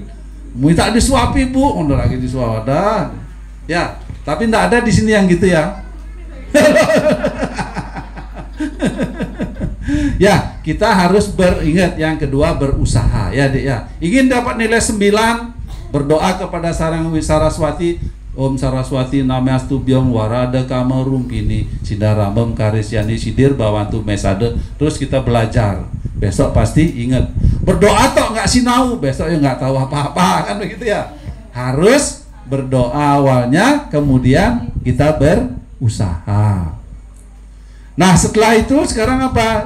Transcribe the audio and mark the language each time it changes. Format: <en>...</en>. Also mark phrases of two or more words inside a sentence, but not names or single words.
<id>Minta disuapi bu, udah lagi disuap ada. Ya, tapi enggak ada di sini yang gitu ya. Ya, kita harus beringat. Yang kedua berusaha ya Dek ya. Ingin dapat nilai 9, berdoa kepada Sarang Saraswati.</id> <sa>Om Saraswati namastu byong warada kama rumpini sidaramem karisyani sidir bawantu mesade.</sa> <id>Terus kita belajar. Besok pasti ingat. Berdoa tok nggak sinau, besok ya nggak tahu apa-apa, kan begitu ya. Harus berdoa awalnya, kemudian kita berusaha. Nah, setelah itu sekarang apa?</id>